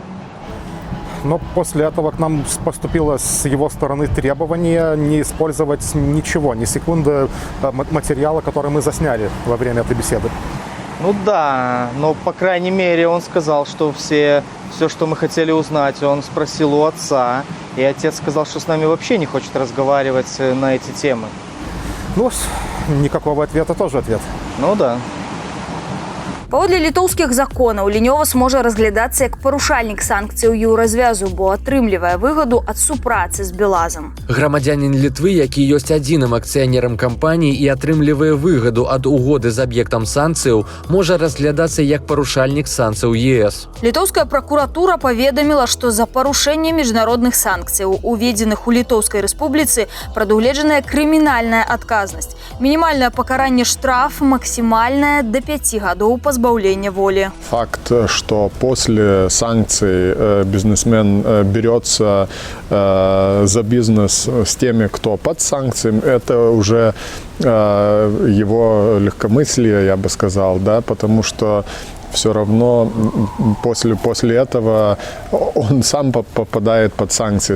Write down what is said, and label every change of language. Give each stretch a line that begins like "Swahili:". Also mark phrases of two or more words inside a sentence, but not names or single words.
Russian: Но после этого к нам поступило с его стороны требование не использовать ничего, ни секунды материала, который мы засняли во время этой беседы. Ну да, но по крайней мере он сказал, что все, что мы хотели узнать, он спросил у отца. И отец сказал, что с нами вообще не хочет разговаривать на эти темы. Ну, никакого ответа тоже ответ. Ну да.
Belarusian: Паводле літоўскіх законаў Лінёвас можа разглядацца як парушальнік санкцыяў еўразвязу, бо атрымлівае выгаду ад супрацы з Белазам. Грамадзянін Літвы, які ёсць адзіным акцыянерам кампаніі і атрымлівае выгаду ад угоды з аб'ектам санкцыяў, можа разглядацца як парушальнік санкцыяў ЕС. Літоўская пракуратура паведаміла, што за парушэнне міжнародных санкцыяў, уведзеных у Літоўскай рэспубліцы, прадугледжаная крымінальная адказнасць. Мінімальнае пакаранне штраф, максімальнае да 5 гадоў пазбаўлення воли.
Russian: Факт, что после санкций бизнесмен берется за бизнес с теми, кто под санкциями, это уже его легкомыслие, я бы сказал, да, потому что все равно после этого он сам попадает под санкции.